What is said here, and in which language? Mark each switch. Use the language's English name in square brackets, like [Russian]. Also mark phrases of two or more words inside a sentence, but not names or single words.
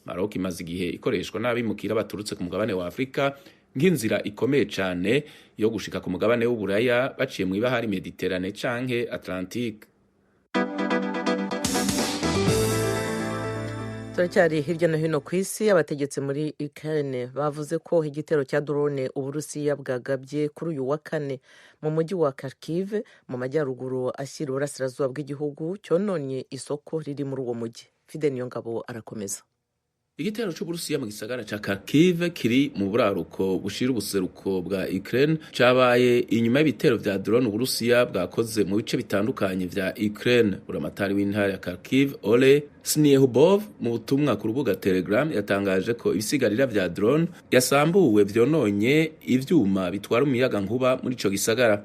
[Rundi] Maroc imaze igihe ikoreshwa n'abimukira baturutse ku mugabane wa Afrika nk'inzira ikomeye cyane yo gushika ku mugabane w'uburaya baciye mu ibahari Mediterane canke Atlantique. [Kinyarwanda] turacyari hirya no hino ku isi. Abategetsi muri Ukraine bavuze ko igitero cya drone Uburusiya bwagabye kuri uyu wa kane mu mujyi wa Kharkiv mu majyaruguru ashyira uburasirazuba bw'igihugu cyononye isoko riri muri uwo mujyi. [Rundi] Fide Niyongabo arakomeza. Igitero c'Uburusiya mu gisagara ca Kharkiv kiri mu buraruko bushira ubuseruko bwa Ukraine cabaye inyuma y'ibitero vya drone Uburusiya bwakoze mu bice bitandukanye vya Ukraine. Buramatari w'intara ya Kharkiv Ole Sniehubov mu butumwa ku rubuga Telegram yatangaje ko ibisigarira vya drone yasambuwe vyononye ivyuma bitwara umuyaga nkuba muri ico gisagara.